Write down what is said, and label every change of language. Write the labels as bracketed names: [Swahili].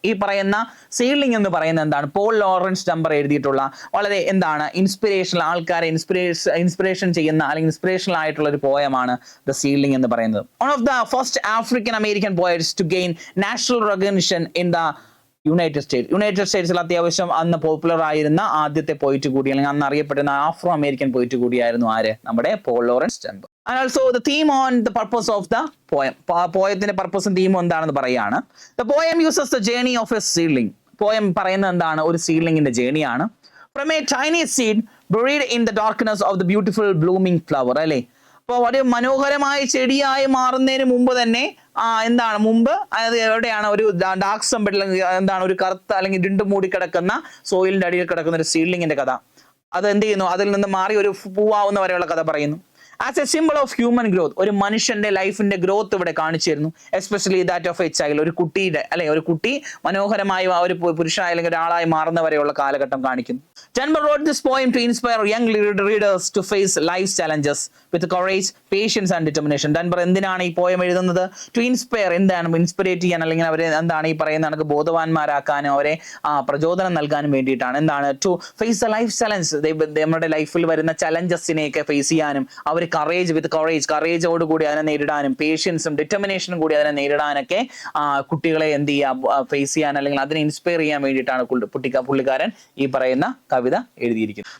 [Malayalam] ഈ പറയുന്ന സീഡ്ലിംഗ് എന്ന് പറയുന്നത് എന്താണ്? പോൾ ലോറൻസ് ഡംബർ എഴുതിയിട്ടുള്ള വളരെ എന്താണ് ഇൻസ്പിറേഷണൽ, ആൾക്കാരെ ഇൻസ്പിറേഷൻ ചെയ്യുന്ന അല്ലെങ്കിൽ ഇൻസ്പിറേഷണൽ ആയിട്ടുള്ള ഒരു പോയമാണ് ദ സീഡ്ലിംഗ് എന്ന് പറയുന്നത്. [English] one of the first African American poets to gain national recognition in the united സ്റ്റേറ്റ്സിൽ [Malayalam] അത്യാവശ്യം അന്ന് പോപ്പുലർ ആയിരുന്ന ആദ്യത്തെ പോയിറ്റ് കൂടി, അല്ലെങ്കിൽ അന്ന് അറിയപ്പെടുന്ന ആഫ്രോ അമേരിക്കൻ പോയിറ്റ് കൂടിയായിരുന്നു ആര്? നമ്മുടെ Paul Lawrence ഡംബർ. [English] And also the theme on the purpose of the poem. [Malayalam] പോയത്തിന്റെ പർപ്പസും തീമും എന്താണെന്ന് പറയാണ്. [English] The poem uses the journey of a seedling. [Malayalam] Poem പറയുന്നത് എന്താണ്? ഒരു സീഡ്ലിംഗിന്റെ ജേണിയാണ്. [English] From a tiny seed buried in the darkness of the beautiful blooming flower. [Malayalam] അല്ലേ? അപ്പോൾ വളരെ മനോഹരമായ ചെടിയായി മാറുന്നതിന് മുമ്പ് തന്നെ എന്താണ് മുമ്പ്, അതായത് എവിടെയാണ് ഒരു ഡാർക്ക് സമ്പെട്ടിൽ എന്താണ് ഒരു കറുത്ത അല്ലെങ്കിൽ ഇരുണ്ട് മൂടി കിടക്കുന്ന സോയിലിന്റെ അടിയിൽ കിടക്കുന്ന ഒരു സീഡ്ലിംഗിന്റെ കഥ. അത് എന്ത് ചെയ്യുന്നു? അതിൽ നിന്ന് മാറി ഒരു പൂവാവുന്ന വരെയുള്ള കഥ പറയുന്നു. [English] as a symbol of human growth, [Malayalam] ഒരു മനുഷ്യന്റെ ലൈഫിന്റെ ഗ്രോത്ത് ഇവിടെ കാണിച്ചു തരുന്നു. [English] especially that of a child, [Malayalam] ഒരു കുട്ടിയുടെ അല്ലെ ഒരു കുട്ടി മനോഹരമായി ഒരു പുരുഷനായി അല്ലെങ്കിൽ ഒരാളായി മാറുന്ന വരെയുള്ള കാലഘട്ടം കാണിക്കുന്നു. [English] Dunbar wrote this poem to inspire young readers to face life's challenges with courage, patience and determination. [Malayalam] Dunbar എന്തിനാണ് ഈ പോയം എഴുതുന്നത്? ടു ഇൻസ്പയർ, എന്താണ് ഇൻസ്പിറേറ്റ് ചെയ്യാൻ, അല്ലെങ്കിൽ അവരെ എന്താണ് ഈ പറയുന്ന കണക്ക് ബോധവാന്മാരാക്കാനും അവരെ പ്രചോദനം നൽകാനും വേണ്ടിയിട്ടാണ്. എന്താണ്? [English] to face the life challenge, [Malayalam] നമ്മുടെ ലൈഫിൽ വരുന്ന ചലഞ്ചസിനെയൊക്കെ ഫേസ് ചെയ്യാനും അവർ കറേജോടുകൂടി അതിനെ നേരിടാനും പേഷ്യൻസും ഡിറ്റർമിനേഷനും കൂടി അതിനെ നേരിടാനൊക്കെ കുട്ടികളെ എന്ത് ചെയ്യുക, ഫേസ് ചെയ്യാൻ അല്ലെങ്കിൽ അതിനെ ഇൻസ്പയർ ചെയ്യാൻ വേണ്ടിയിട്ടാണ് പുള്ളിക്കാരൻ ഈ പറയുന്ന കവിത എഴുതിയിരിക്കുന്നത്.